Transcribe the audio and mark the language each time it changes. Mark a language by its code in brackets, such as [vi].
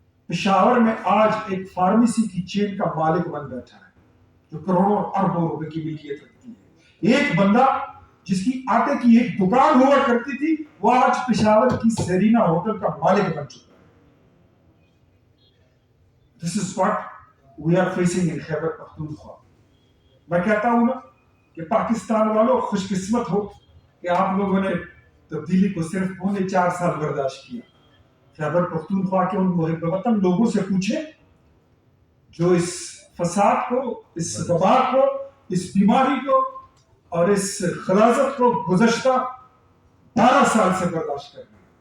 [ur] پشاور میں آج ایک فارمیسی کی چین کا مالک بن بیٹھا ہے جو کروڑوں اور اربوں روپے کی ملکیت رکھتی ہے. ایک بندہ جس کی آٹے کی ایک دکان ہوا کرتی تھی وہ آج پشاور کی سیرینا ہوٹل کا مالک بن چکا ہے. [en] This is what we are facing in Khyber Pakhtunkhwa. [ur] میں کہتا ہوں نا کہ پاکستان والوں خوش قسمت ہو کہ آپ لوگوں نے تبدیلی کو صرف 4.5 سال برداشت کیا. خیبر پختونخوا کے ان محب وطن لوگوں سے پوچھیں جو اس فساد کو، اس وبا کو، اس بیماری کو اور اس غلاظت کو گزشتہ 12 سال سے برداشت کر رہے ہیں.